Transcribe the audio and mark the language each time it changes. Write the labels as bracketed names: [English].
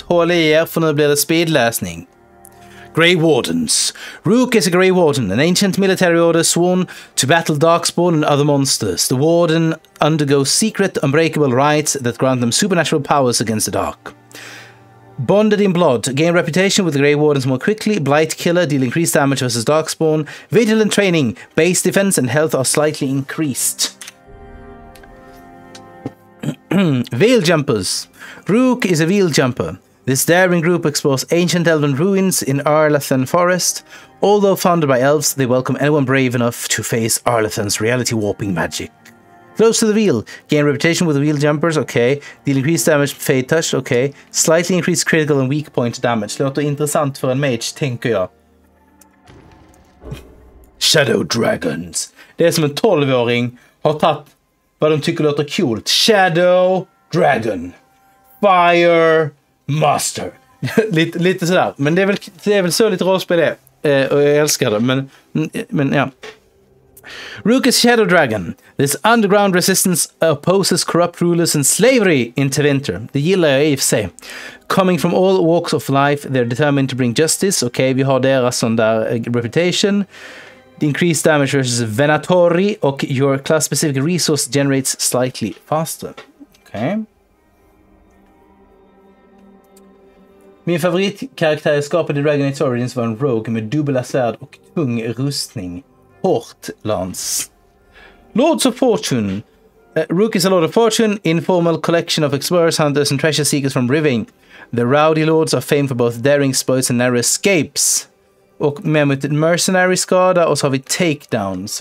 [Swedish] Håll i er, för nu blir det speedläsning. [English] Grey Wardens. Rook is a Grey Warden, an ancient military order sworn to battle Darkspawn and other monsters. The Warden undergoes secret, unbreakable rites that grant them supernatural powers against the dark. Bonded in blood. Gain reputation with the Grey Wardens more quickly. Blight killer, deal increased damage versus Darkspawn. Vigilant training. Base defense and health are slightly increased. Veil jumpers. Rook is a veil jumper. This daring group explores ancient elven ruins in Arlathan Forest. Although founded by elves, they welcome anyone brave enough to face Arlathan's reality-warping magic. Close to the veil. Gain reputation with the veil jumpers, okay. Deal increased damage, fade touch, okay. Slightly increased critical and weak point damage. [Swedish] Låter intressant för en mage, tänker jag. Shadow Dragons. Det är som en 12-åring har tagit vad de tycker låter coolt. Shadow Dragon. Fire Master. lite sådär. Men det är väl så lite rollspel är. Och jag älskar det. Men ja. [English] Rook is Shadow Dragon. This underground resistance opposes corrupt rulers and slavery in Tevinter. [Swedish] Det gillar jag i och för sig. [English] Coming from all walks of life, they're determined to bring justice. [Swedish] Okej, vi har deras sån där reputation. [English] The increased damage versus Venatori och your class specific resource generates slightly faster. Okej. [Swedish] Min favoritkaraktär skapad i Dragon Age Origins var en rogue med dubbla svärd och tung rustning. Hårt lans. Lords of Fortune. [English] Rook is a Lord of Fortune, informal collection of explorers, hunters and treasure seekers from Riving. The rowdy lords are famed for both daring exploits and narrow escapes. [Swedish] Och med mot mercenary skada, och så har vi takedowns.